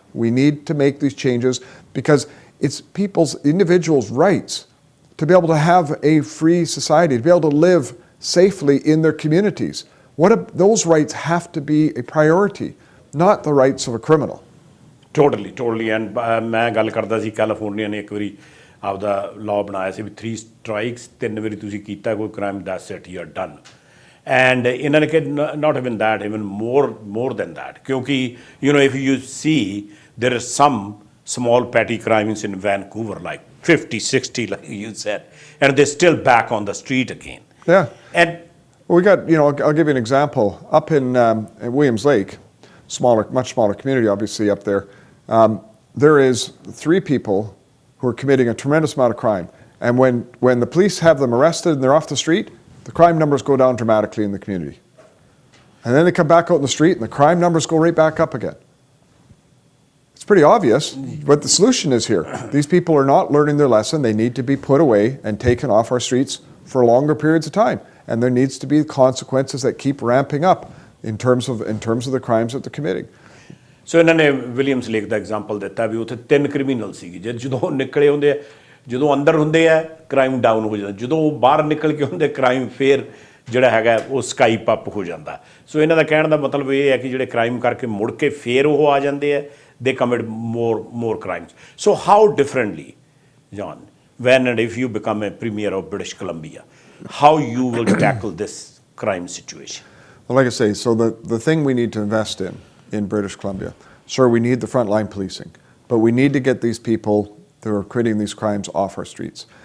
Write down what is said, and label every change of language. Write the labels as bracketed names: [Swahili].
[English] We need to make these changes, because it's people's, individuals' rights to be able to have a free society, to be able to live safely in their communities. Those rights have to be a priority, not the rights of a criminal. Totally. [Punjabi] And ਮੈਂ ਗੱਲ ਕਰਦਾ ਸੀ California ਨੇ ਇੱਕ ਵਾਰੀ ਆਪਦਾ law ਬਣਾਇਆ ਸੀ ਵੀ 3 strikes, 3 ਵਾਰੀ ਤੁਸੀਂ ਕੀਤਾ ਕੋਈ crime, [English] that's it, you're done. And [Punjabi] ਇਹਨਾਂ ਨੇ ਕਿਹਾ [English] not even that, even more than that, [Punjabi] ਕਿਉਂਕਿ [English] if you see there are some small petty crimes in Vancouver like 50, 60 like you said, and they're still back on the street again. Yeah. And we got, I'll give you an example. Up in Williams Lake, much smaller community obviously up there, there is 3 people who are committing a tremendous amount of crime. And when the police have them arrested and they're off the street, the crime numbers go down dramatically in the community. And then they come back out in the street and the crime numbers go right back up again. It's pretty obvious what the solution is here. These people are not learning their lesson. They need to be put away and taken off our streets for longer periods of time. And there needs to be consequences that keep ramping up in terms of the crimes that they're committing. [Punjabi] So ਇਹਨਾਂ ਨੇ Williams lake ਦਾ example ਦਿੱਤਾ ਵੀ ਉੱਥੇ 3 criminal ਸੀਗੇ, ਜਦੋਂ ਨਿਕਲੇ ਹੁੰਦੇ ਆ, ਜਦੋਂ ਅੰਦਰ ਹੁੰਦੇ ਆ ਕ੍ਰਾਈਮ ਡਾਊਨ ਹੋ ਜਾਂਦਾ, ਜਦੋਂ ਉਹ ਬਾਹਰ ਨਿਕਲ ਕੇ ਹੁੰਦੇ ਕ੍ਰਾਈਮ ਫੇਰ ਜਿਹੜਾ ਹੈਗਾ ਉਹ ਸਕਾਈਪ ਅਪ ਹੋ ਜਾਂਦਾ। ਸੋ ਇਹਨਾਂ ਦਾ ਕਹਿਣ ਦਾ ਮਤਲਬ ਇਹ ਹੈ ਕਿ ਜਿਹੜੇ ਕ੍ਰਾਈਮ ਕਰਕੇ ਮੁੜ ਕੇ ਫੇਰ ਉਹ ਆ ਜਾਂਦੇ ਆ, ਦੇ commit [English] more crimes. So how differently, John, when and if you become a premier of British Columbia, how you will tackle this crime situation? Well, like I say, so the thing we need to invest in British Columbia, sure, we need the frontline policing, but we need to get these people that are committing these crimes off our streets.